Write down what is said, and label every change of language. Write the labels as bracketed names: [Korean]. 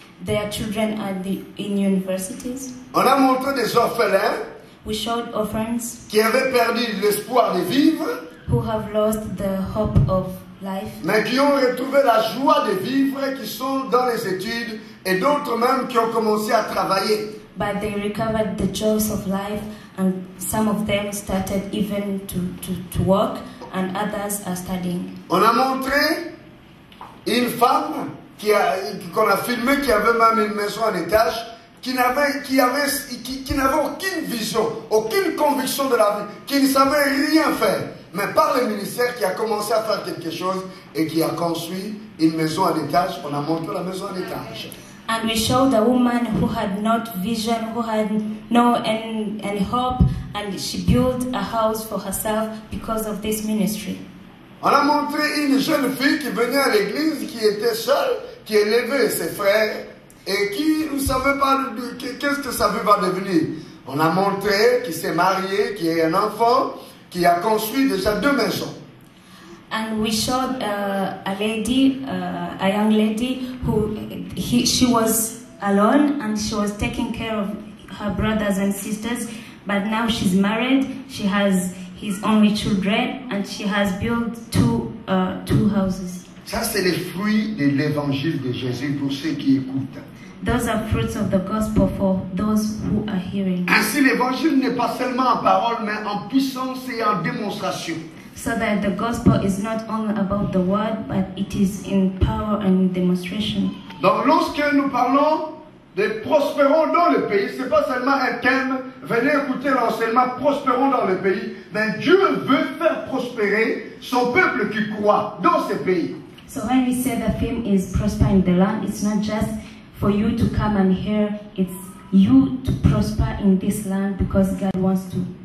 [English] Their children are in universities. [French] On a montré des orphelins [English] We showed orphans [French] qui avaient perdu l'espoir de vivre, [English] who have lost the hope of life, [French] mais qui ont retrouvé la joie de vivre, qui sont dans les études, et d'autres même qui ont commencé à travailler. [English] but they recovered the joys of life, and some of them started even to work, and others are studying. [French] On a montré une femme qu'on a filmée, qui avait même une maison en étage, qui n'avait aucune vision, aucune conviction de la vie, qui ne savait rien faire. Mais par le ministère qui a commencé à faire quelque chose et qui a construit une maison en étage, on a montré la maison en étage. [English] And we showed a woman who had not vision, who had no any hope, and she built a house for herself because of this ministry. [French] On a montré une jeune fille qui venait à l'église, qui était seule, qui élevait ses frères et qui ne savait pas qu'est-ce que ça va devenir. On a montré qu'il s'est marié, qu'il a un enfant, qui a construit déjà 2 maisons. [English] And we showed a young lady who she was alone and she was taking care of her brothers and sisters, but now she's married. She has his only children and she has built two houses. [French] Ça, c'est les fruits de l'évangile de Jésus pour ceux qui écoutent. [English] Those are fruits of the gospel for those who are hearing. [French] Ainsi, l'évangile n'est pas seulement en parole, mais en puissance et en démonstration. [English] So that the gospel is not only about the word, but it is in power and demonstration. [French] Donc, lorsque nous parlons de prospérons dans le pays, ce n'est pas seulement un thème, venez écouter l'enseignement, prospérons dans le pays, mais Dieu veut faire prospérer son peuple qui croit dans ce pays. [English] So when we say the theme is prosper in the land, it's not just for you to come and hear, it's you to prosper in this land because God wants to.